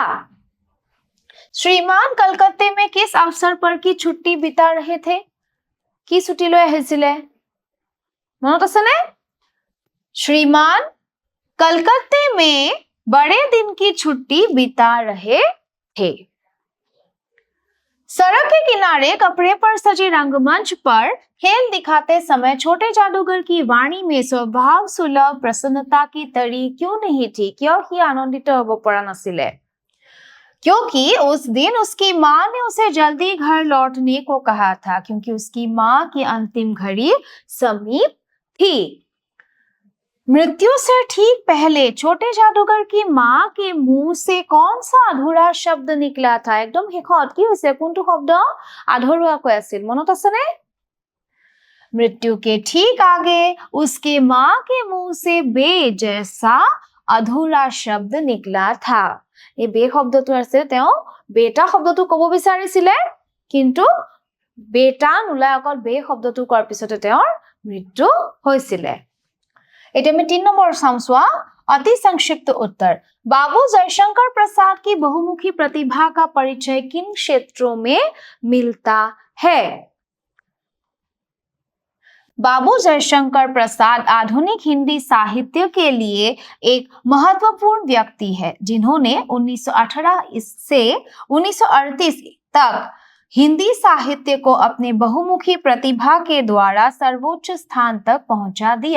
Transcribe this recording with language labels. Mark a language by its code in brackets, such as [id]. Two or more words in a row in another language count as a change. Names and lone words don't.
[hi] श्रीमान कलकत्ते में किस अवसर पर की छुट्टी बिता रहे थे? [as] কি ছুটি লৈ আহিছিলে? মনত আছে নে? [hi] श्रीमान कलकत्ते में बड़े दिन की छुट्टी बिता रहे थे। सड़क के किनारे कपड़े पर सजे रंगमंच पर खेल दिखाते समय छोटे जादूगर की वाणी में स्वभाव सुलभ प्रसन्नता की तरी क्यों नहीं थी? क्यों ही आनंदित [as] হ'ব পৰা নাছিলে? [hi] क्योंकि उस दिन उसकी माँ ने उसे जल्दी घर लौटने को कहा था, क्योंकि उसकी माँ की अंतिम घड़ी समीप थी। मृत्यु से ठीक पहले छोटे जादूगर की माँ के मुंह से कौन सा अधूरा शब्द निकला था? [as] एकदम শেষত কি হৈছে, কোনটো শব্দ আধৰুৱাকৈ আছিল, মনত আছে নে? [hi] मृत्यु के ठीक आगे उसके माँ के मुंह से बे जैसा अधूरा शब्द निकला था। [as] এই বে শব্দটো আছে, তেওঁ বেটা শব্দটো কব বিচাৰিছিলে, কিন্তু বেটা নোলাই অকল বে শব্দটো কোৱাৰ পিছতে তেওঁৰ মৃত্যু হৈছিলে। এটা আমি 3 নম্বৰ চাম চোৱা। [hi] अति संक्षिप्त उत्तर। बाबू जयशंकर प्रसाद की बहुमुखी प्रतिभा का परिचय किन क्षेत्रों में मिलता है? बाबू जयशंकर प्रसाद आधुनिक हिंदी साहित्य के लिए एक महत्वपूर्ण व्यक्ति है, जिन्होंने 1918 से 1938 तक हिंदी साहित्य को अपने बहुमुखी प्रतिभा के द्वारा सर्वोच्च स्थान तक पहुंचा दिया।